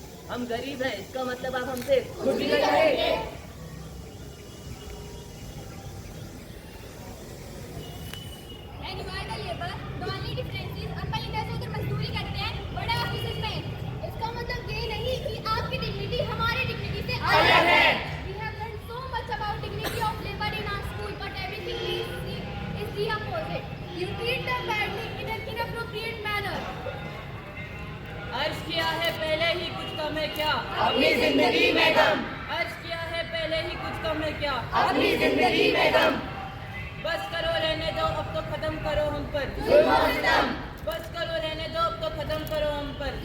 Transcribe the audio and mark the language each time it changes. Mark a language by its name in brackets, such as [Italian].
[Hindi] हम गरीब हैं, इसका मतलब आप हमसे छुट्टी करेंगे। [English] And you are the labor. The only difference is [Hindi] अप्पा इधर से उधर मजदूरी करते हैं बड़े ऑफिसेज में। इसका मतलब ये नहीं कि आपकी डिग्निटी हमारी डिग्निटी से अलग है। [English] We have learned so much about dignity of labor in our school, but everything is the opposite. You treat them badly in an inappropriate manner. [Hindi] अर्ज किया है पहले ही कुछ कम है क्या अपनी जिंदगी में गम, अर्ज किया है पहले ही कुछ कम है क्या अपनी जिंदगी में गम, बस करो रहने दो अब तो खत्म करो हम पर जुल्म और सितम, बस करो रहने दो अब तो खत्म करो हम पर